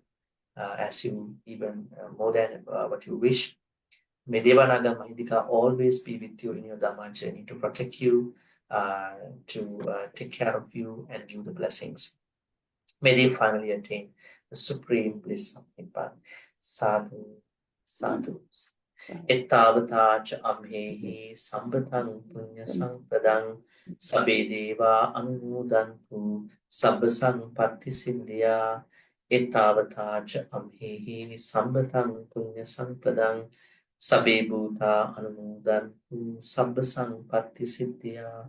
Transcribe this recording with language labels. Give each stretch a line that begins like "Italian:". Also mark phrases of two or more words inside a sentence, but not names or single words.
English: As you even more than what you wish. May
Pali: Devanaga Mahindika
English: always be with you in your Dhamma journey to protect you, to take care of you and give the blessings. May they finally attain the supreme bliss of Nibbana.
Pali: Sadhu, sadhu. Ettavata cha amhehi sambhatang punya sampadang sabbe deva anumodantu sabba sampatti siddhya. Ettavata cha amhehi sambhatang punya sampadang sabbe bhuta anumodantu sabba sampatti siddhya.